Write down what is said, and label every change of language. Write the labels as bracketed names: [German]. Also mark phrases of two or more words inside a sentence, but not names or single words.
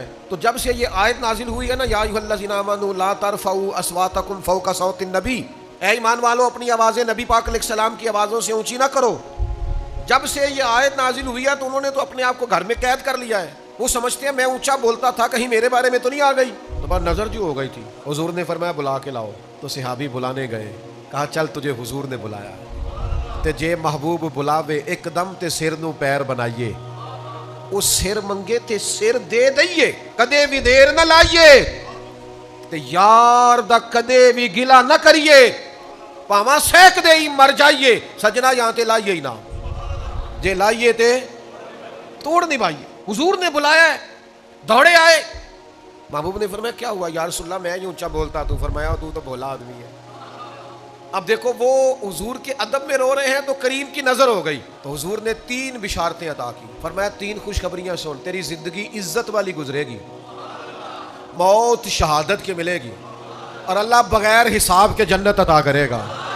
[Urdu] تو جب سے یہ آیت نازل ہوئی ہے نا [Arabic] یا ایھا الذین آمنوا لا ترفعوا اصواتکم فوق صوت النبی، [Urdu] اے ایمان والو اپنی آوازیں نبی پاک [Arabic] علیہ السلام [Urdu] کی آوازوں سے اونچی نہ کرو۔ جب سے یہ آیت نازل ہوئی ہے تو انہوں نے تو اپنے آپ کو گھر میں قید کر لیا ہے، وہ سمجھتے ہیں میں اونچا بولتا تھا کہیں میرے بارے میں تو نہیں آ گئی۔ تو بس نظر جو ہو گئی تھی، حضور نے فرمایا بلا کے لاؤ۔ تو صحابی بلانے گئے، کہا چل تجھے حضور نے بلایا [Punjabi] تے جے محبوب بلاوے ایک دم تے سر نو پیر بنائیے، وہ سر منگے تے سر دے دئیے، کدے بھی دیر نہ لائیے تے یار دا کدے بھی گلا نہ کریے، پاواں سیک دے ہی مر جائیے، سجنا یہاں تے لائیے ہی نہ، جے لائیے تے توڑ نہیں بھائیے۔ [Urdu] حضور نے بلایا ہے، دوڑے آئے۔ محبوب نے فرمایا کیا ہوا [Arabic] یا رسول اللہ؟ [Urdu] میں ہی اونچا بولتا، تو فرمایا تو بھولا آدمی ہے۔ اب دیکھو وہ حضور کے ادب میں رو رہے ہیں تو کریم کی نظر ہو گئی، تو حضور نے 3 بشارتیں عطا کی، فرمایا 3 خوشخبریاں سن، تیری زندگی عزت والی گزرے گی، موت شہادت کے ملے گی، اور اللہ بغیر حساب کے جنت عطا کرے گا۔